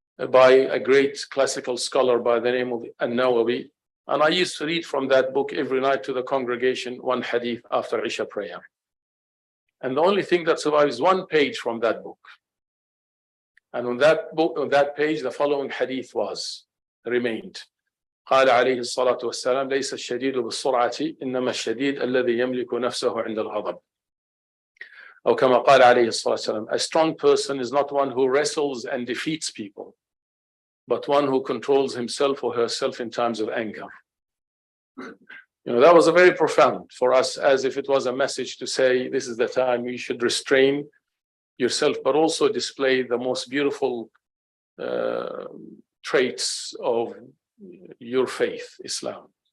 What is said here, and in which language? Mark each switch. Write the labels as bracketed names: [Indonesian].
[English] by a great classical scholar by the name of An-Nawawi. And I used to read from that book every night to the congregation, one hadith after Isha prayer. And the only thing that survives is one page from that book. And on that book, on that page, the following hadith remained. [Arabic] قال عليه الصلاة والسلام ليس الشديد بالسرعة إنما الشديد الذي يملك نفسه عند الغضب. أو كما قال عليه الصلاة والسلام, [English] a strong person is not one who wrestles and defeats people, but one who controls himself or herself in times of anger. You know, that was a very profound for us, as if it was a message to say, this is the time you should restrain yourself, but also display the most beautiful traits of your faith, Islam.